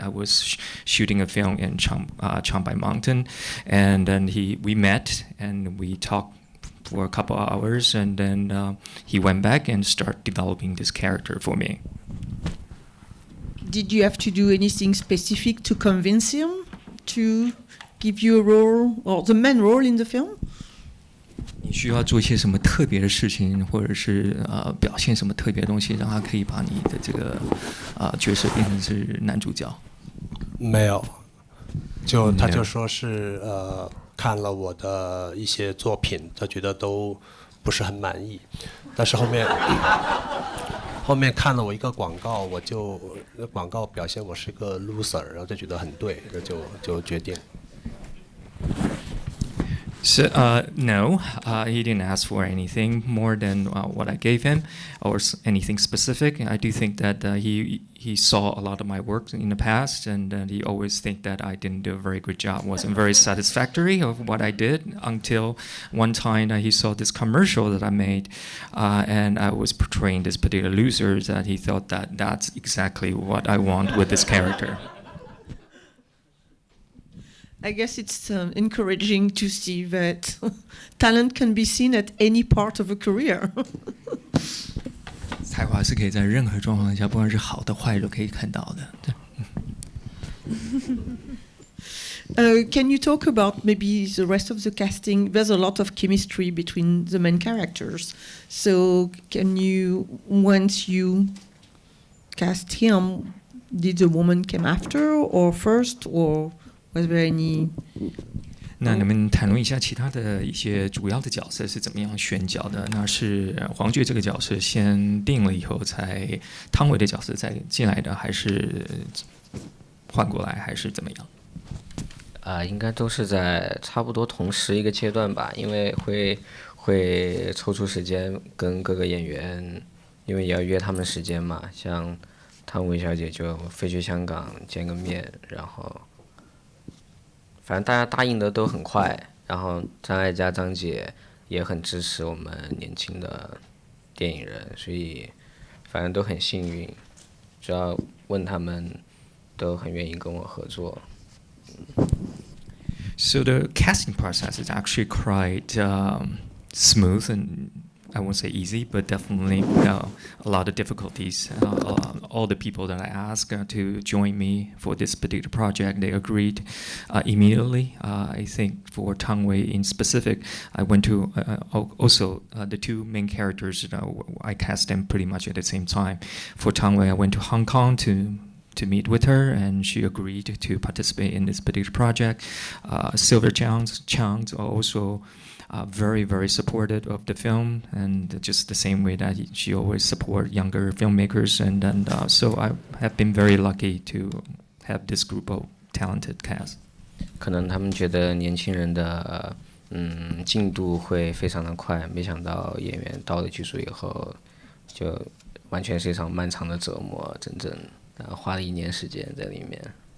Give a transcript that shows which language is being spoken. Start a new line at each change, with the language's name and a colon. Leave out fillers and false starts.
English: I was shooting a film in Changbai Mountain, and then we met and we talked for a couple of hours, and then he went back and started developing this character for me. Did you have to do anything specific to convince him to give you a role or the main role in the film?
Chinese: 你需要做一些什么特别的事情，或者是表现什么特别的东西，让他可以把你的这个角色变成是男主角？没有，他就说是看了我的一些作品，他觉得都不是很满意，但是后面看了我一个广告，广告表现我是个
English: loser，
Chinese: 然后就觉得很对，就决定。
English: So no, he didn't ask for anything more than what I gave him, or anything specific. I do think that he saw a lot of my work in the past, and he always think that I didn't do a very good job, wasn't very satisfactory of what I did, until one time he saw this commercial that I made, and I was portraying this particular loser, that he thought that that's exactly what I want with this character. I guess it's encouraging to see that talent can be seen at any part of a career.
Chinese: 才华是可以在任何状况下，不管是好的坏的，都可以看到的。
English: Can you talk about maybe the rest of the casting? There's a lot of chemistry between the main characters. So can you, once you cast him, did the woman come after or first, or was there any?
Chinese: 那能不能谈论一下其他的一些主要的角色是怎么样选角的？那是黄觉这个角色先定了以后，才汤唯的角色再进来的，还是换过来，还是怎么样？应该都是在差不多同时一个阶段吧，因为会抽出时间跟各个演员，因为也要约他们时间嘛。像汤唯小姐就飞去香港见个面，然后。反正大家答应的都很快，然后张艾嘉、张姐也很支持我们年轻的电影人，所以反正都很幸运，只要问他们，都很愿意跟我合作。
English: So the casting process is actually quite smooth and I won't say easy, but definitely a lot of difficulties. All the people that I asked to join me for this particular project, they agreed immediately. I think for Tang Wei in specific, I went to also the two main characters. I cast them pretty much at the same time. For Tang Wei, I went to Hong Kong to meet with her, and she agreed to participate in this particular project. Silver Chang's also very, very supportive of the film, and just the same way that she always support younger filmmakers. And so I have been very lucky to have this group of talented cast.
Chinese: 可能他们觉得年轻人的进度会非常的快，没想到演员到了剧组以后，就完全是一场漫长的折磨，整整花了1年时间在里面。